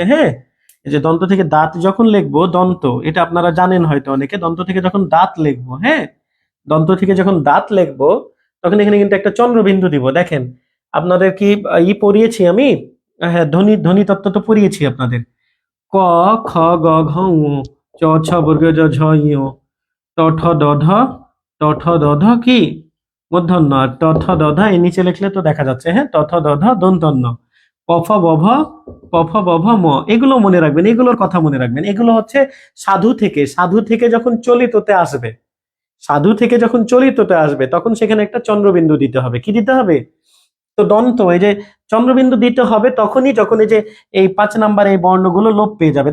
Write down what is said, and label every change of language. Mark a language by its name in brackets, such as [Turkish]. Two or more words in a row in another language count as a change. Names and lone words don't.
[Bangla] হ্যাঁ, এই যে দন্ত থেকে দাঁত যখন লিখবো, দন্ত এটা আপনারা জানেন হয়তো অনেকে, দন্ত থেকে যখন দাঁত লিখবো, হ্যাঁ দন্ত থেকে যখন দাঁত লিখবো, তখন এখানে কিন্তু একটা চন্দ্রবিন্দু দিব। দেখেন, আপনাদের কি পড়িয়েছি আমি? হ্যাঁ, ধ্বনি ধ্বনি তত্ত্ব তো পড়িয়েছি আপনাদের। ক, খ, গ, ঘ, ঙ, চ, ছ বর্গ, জ, ঝ, ঞ, ট, ঠ, ড, ঢ, ট, ঠ, দ, ঢ কি মূর্ধন্য, আর ট, ঠ, দ, ঢ এই নিচে লিখলে তো দেখা যাচ্ছে। হ্যাঁ, ট, ঠ, দ, ঢ দন্তন্য, প, ফ, ব, ভ, প, ফ, ব, ভ, ম। এগুলো মনে রাখবেন, এগুলোর কথা মনে রাখবেন। এগুলো হচ্ছে সাধু থেকে যখন চলিততে আসবে, সাধু থেকে যখন চলিততে আসবে, তখন সেখানে একটা চন্দ্রবিন্দু দিতে হবে। কি দিতে হবে? তো দন্ত, এই যে চন্দ্রবিন্দু দিতে হবে তখনই যখন এই যে এই 5 নাম্বার এই বর্ণগুলো লোপ পেয়ে যাবে।